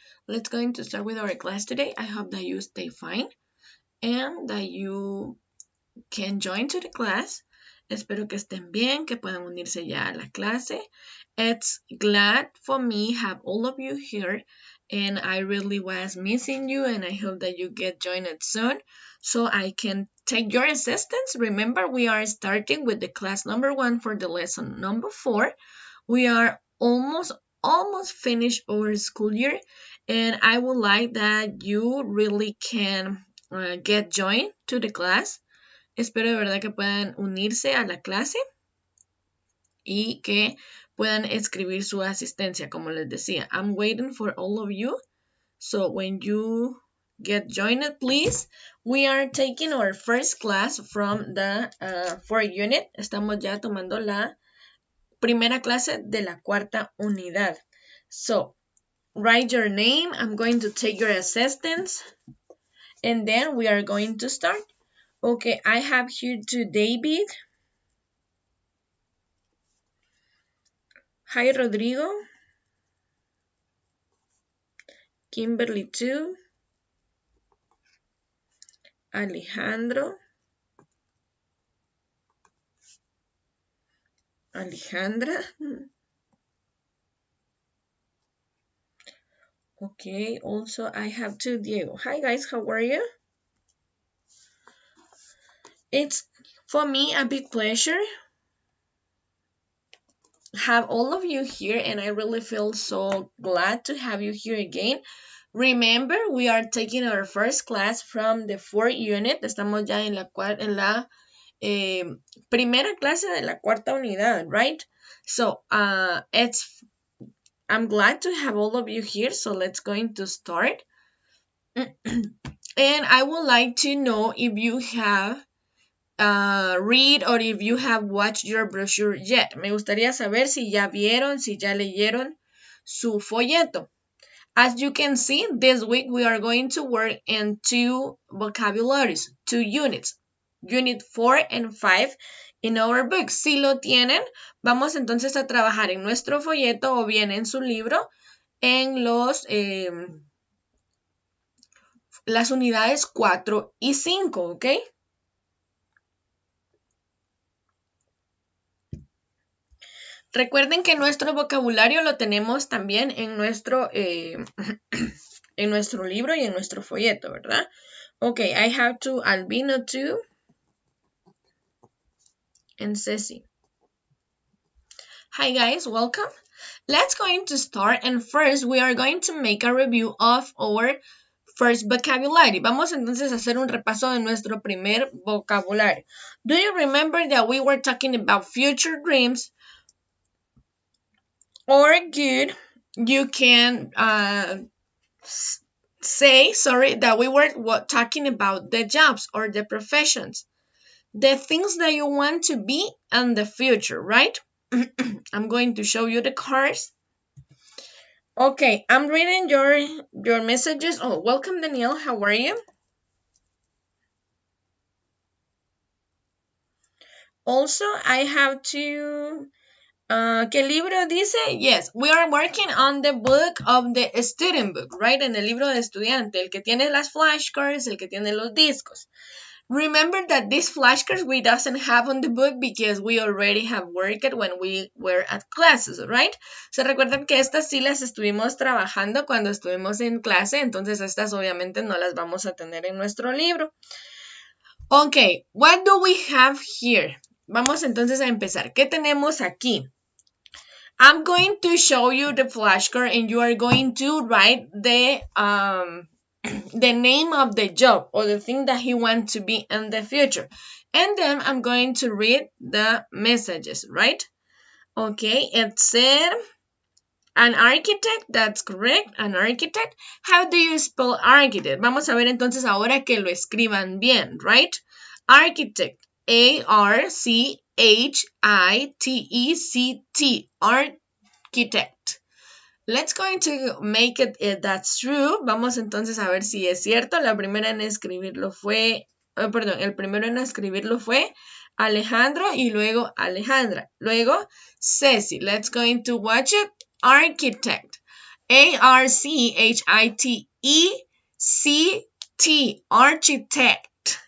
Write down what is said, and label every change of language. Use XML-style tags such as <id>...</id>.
<en>Let's going to start with our class today. I hope that you stay fine and that you can join to the class.</en> <es>Espero que estén bien, que puedan unirse ya a la clase.</es> <en>It's glad for me have all of you here and I really was missing you and I hope that you get joined soon so I can take your assistance. Remember, we are starting with the class number 1 for the lesson number 4. We are almost finished our school year and I would like that you really can get joined to the class.</en> <es>Espero de verdad que puedan unirse a la clase y que puedan escribir su asistencia, como les decía.</es> <en>I'm waiting for all of you. So when you get joined, please. We are taking our first class from the 4th unit.</en> <es>Estamos ya tomando la primera clase de la 4ª unidad.</es> <en>So, write your name. I'm going to take your assistance. And then we are going to start. Okay, I have here to David. Hi, Rodrigo. Kimberly too. Alejandro. Alejandra. Okay, also I have to Diego. Hi guys, how are you? It's for me a big pleasure have all of you here and I really feel so glad to have you here again. Remember, we are taking our first class from the 4th unit.</en> <es>Estamos ya en la primera clase de la 4ª unidad,</es> <en>right? So, I'm glad to have all of you here. So let's going to start. And I would like to know if you have read or if you have watched your brochure yet.</en> <es>Me gustaría saber si ya vieron, si ya leyeron su folleto.</es> <en>As you can see, this week we are going to work in 2 vocabularies, 2 units, Unit 4 and 5 in our book.</en> <es>Si lo tienen, vamos entonces a trabajar en nuestro folleto o bien en su libro en las unidades 4 y 5, ¿ok? Recuerden que nuestro vocabulario lo tenemos también en nuestro libro y en nuestro folleto, ¿verdad?</es> <en>Okay, I have to Albino too. And Ceci. Hi guys, welcome. Let's going to start and first we are going to make a review of our first vocabulary.</en> <es>Vamos entonces a hacer un repaso de nuestro primer vocabulario.</es> <en>Do you remember that we were talking about future dreams? Or good, you can say, that we were talking about the jobs or the professions. The things that you want to be in the future, right? I'm going to show you the cards. Okay, I'm reading your messages. Oh, welcome, Danielle. How are you? Also, I have to...</en> <es>¿Qué libro dice?</es> <en>Yes, we are working on the book of the student book, right?</en> <es>En el libro de estudiante, el que tiene las flashcards, el que tiene los discos.</es> <en>Remember that these flashcards we doesn't have on the book because we already have worked when we were at classes, right?</en> <es>Se recuerdan que estas sí las estuvimos trabajando cuando estuvimos en clase, entonces estas obviamente no las vamos a tener en nuestro libro.</es> <en>Okay, what do we have here?</en> <es>Vamos entonces a empezar. ¿Qué tenemos aquí?</es> <en>I'm going to show you the flashcard and you are going to write the name of the job or the thing that he wants to be in the future. And then I'm going to read the messages, right? Okay, it said an architect, that's correct, an architect. How do you spell architect?</en> <es>Vamos a ver entonces ahora que lo escriban bien,</es> <en>right? Architect, A-R-C-H-I-T-E-C-T, architect. Let's going to make it that's true.</en> <es>Vamos entonces a ver si es cierto. La primera en escribirlo fue, el primero en escribirlo fue Alejandro y luego Alejandra. Luego Ceci.</es> <en>Let's going to watch it.</en> <es>architect.</es> <en>A-R-C-H-I-T-E-C-T, architect.</en>